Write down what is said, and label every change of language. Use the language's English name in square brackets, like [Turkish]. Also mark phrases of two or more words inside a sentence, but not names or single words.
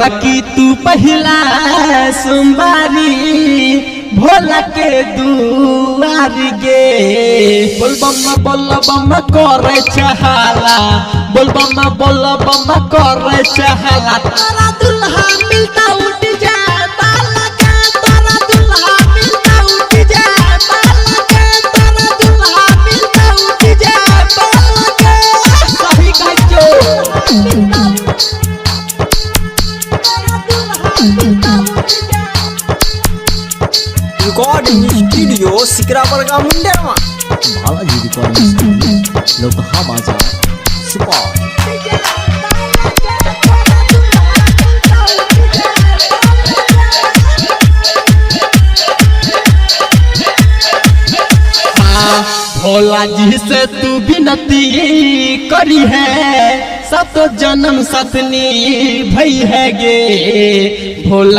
[Bhojpuri] की तू पहला सोमवारी भोला के दुआरी गे बोल बम करे चहाला बोल बम करे चहाला तारा दुल्हा मिलता उठ जाता लगा तारा दुल्हा मिलता उठ जाता लगा तारा दुल्हा मिलता उठ जाता लगा सही कहजो [English] Recording studio Sikrabar ka Munderma. Balaji Recording Studio, Lokha Bazaar, Super. [Bhojpuri] भोला जी से तू विनती करी है सत जन्म सतनी भई है गे भोला